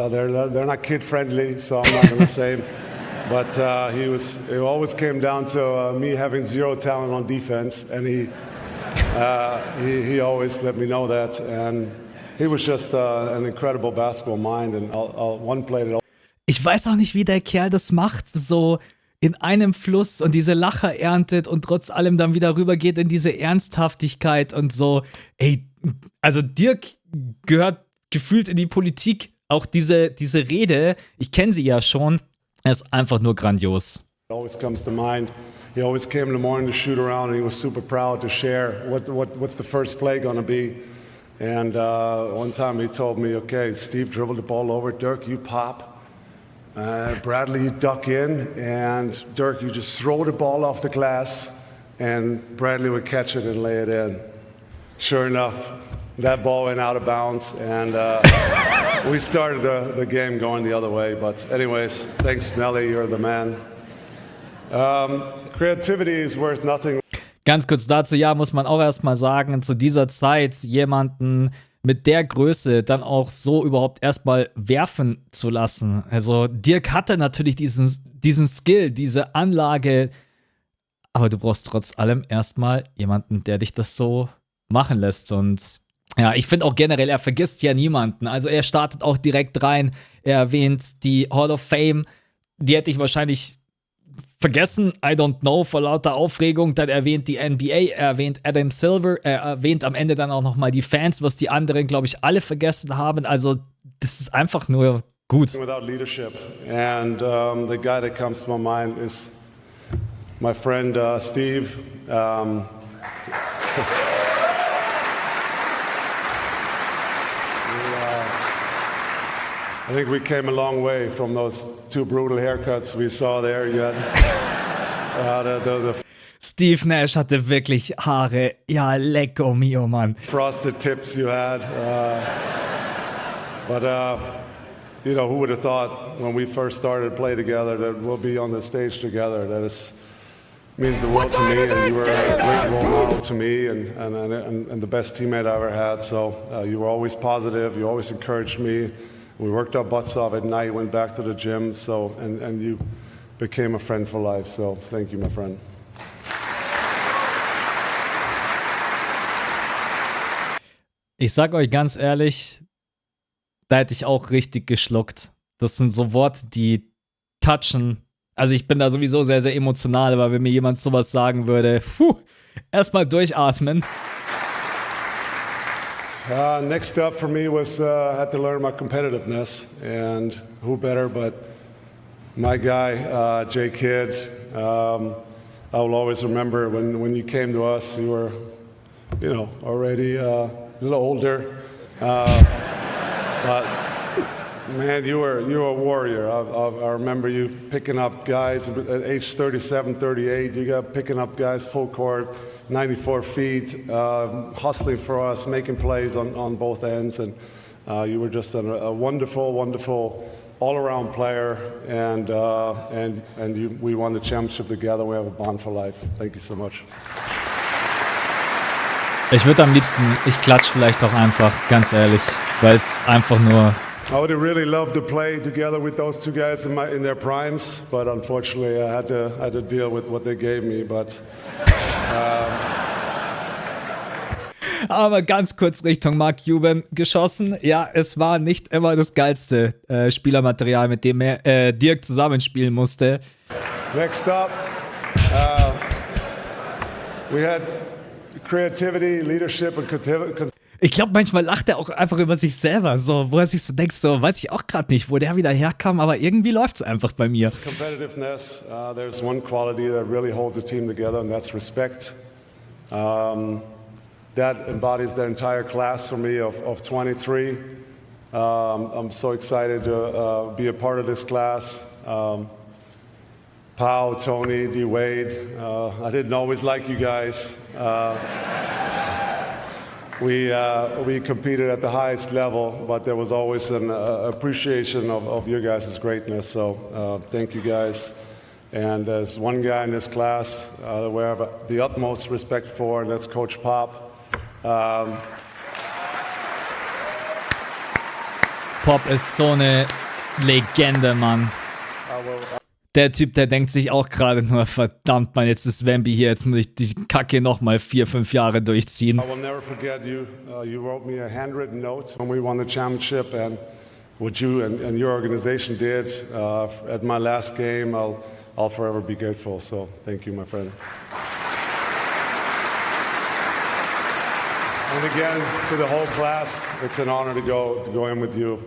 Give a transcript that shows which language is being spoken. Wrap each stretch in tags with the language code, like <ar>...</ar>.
<en>They're not kid friendly, so I'm not going to say. But it always came down to me having zero talent on defense, and he always let me know that, and he was just an incredible basketball mind, and one played it.</en> <de>Ich weiß auch nicht, wie der Kerl das macht, so in einem Fluss und diese Lacher erntet und trotz allem dann wieder rübergeht in diese Ernsthaftigkeit und so. Ey, also Dirk gehört gefühlt in die Politik. Auch diese Rede, ich kenne sie ja schon, er ist einfach nur grandios.</de> <en>It always comes to mind. He always came in the morning to shoot around, and he was super proud to share what's the first play going to be. And one time he told me, okay, Steve dribbled the ball over, Dirk, you pop. Bradley, you duck in, and Dirk, you just throw the ball off the glass, and Bradley would catch it and lay it in. Sure enough, that ball went out of bounds, and we started the game going the other way. But anyways, thanks, Nelly, you're the man. Creativity is worth nothing.</en> <de>Ganz kurz dazu, ja, muss man auch erstmal sagen, zu dieser Zeit jemanden mit der Größe dann auch so überhaupt erstmal werfen zu lassen. Also Dirk hatte natürlich diesen Skill, diese Anlage, aber du brauchst trotz allem erstmal jemanden, der dich das so machen lässt. Und ja, ich finde auch generell, er vergisst ja niemanden. Also er startet auch direkt rein, er erwähnt die Hall of Fame, die hätte ich wahrscheinlich vergessen,</de> <en>I don't know,</en> <de>vor lauter Aufregung. Dann erwähnt die NBA, er erwähnt Adam Silver, er erwähnt am Ende dann auch nochmal die Fans, was die anderen, glaube ich, alle vergessen haben. Also das ist einfach nur gut.</de> <en>without leadership. And the guy that comes to my mind is my friend Steve. I think we came a long way from those two brutal haircuts we saw there. You had, the</en> <de>Steve Nash hatte wirklich Haare. Ja, lecko mio, Mann.</de> <en>frosted tips you had. But you know, who would have thought when we first started to play together that we'll be on the stage together? That means the world to me, and you were a great role model to me and the best teammate I ever had. So you were always positive. You always encouraged me. We worked our butts off at night, went back to the gym, so and you became a friend for life. So thank you, my friend.</en> <de>Ich sag euch ganz ehrlich, da hätte ich auch richtig geschluckt. Das sind so Worte, die touchen. Also ich bin da sowieso sehr, sehr emotional, aber wenn mir jemand sowas sagen würde, erstmal durchatmen.</de> <en>Next up for me was I had to learn my competitiveness, and who better but my guy, Jay Kidd. I will always remember when you came to us, you were, you know, already a little older, but man, you were a warrior. I remember you picking up guys at age 37, 38. You got picking up guys full court. 94 feet, hustling for us, making plays on both ends, and you were just a wonderful, wonderful all-around player, and we won the championship together. We have a bond for life. Thank you so much.</en> <de>Ich würde am liebsten, ich klatsch vielleicht auch einfach, ganz ehrlich, weil es einfach nur...</de> <en>I would have really loved to play together with those two guys in their primes, but unfortunately I had to deal with what they gave me. But</en> <de>Aber ganz kurz Richtung Mark Cuban geschossen. Ja, es war nicht immer das geilste Spielermaterial, mit dem Dirk zusammenspielen musste.</de> <en>Next up, we had creativity, leadership and</en> <de>Ich glaube, manchmal lacht er auch einfach über sich selber, so, wo er sich so denkt, so, weiß ich auch gerade nicht, wo der wieder herkam, aber irgendwie läuft es einfach bei mir.</de> <en>Competitiveness, there's one quality that really holds a team together, and that's respect. That embodies the entire class for me of 23. I'm so excited to be a part of this class. Pau, Tony, D. Wade, I didn't always like you guys. We competed at the highest level, but there was always an appreciation of your guys' greatness. So thank you guys. And there's one guy in this class that we have the utmost respect for, and that's Coach Pop.</en> <de>Pop ist so eine Legende, Mann. Der Typ, der denkt sich auch gerade nur, verdammt, Mann, jetzt ist Wemby hier, jetzt muss ich die Kacke nochmal 4-5 Jahre durchziehen.</de> <en>I will never forget you. You wrote me a handwritten note when we won the championship, and what you and your organization did at my last game, I'll forever be grateful. So thank you, my friend. And again, to the whole class, it's an honor to go in with you.</en>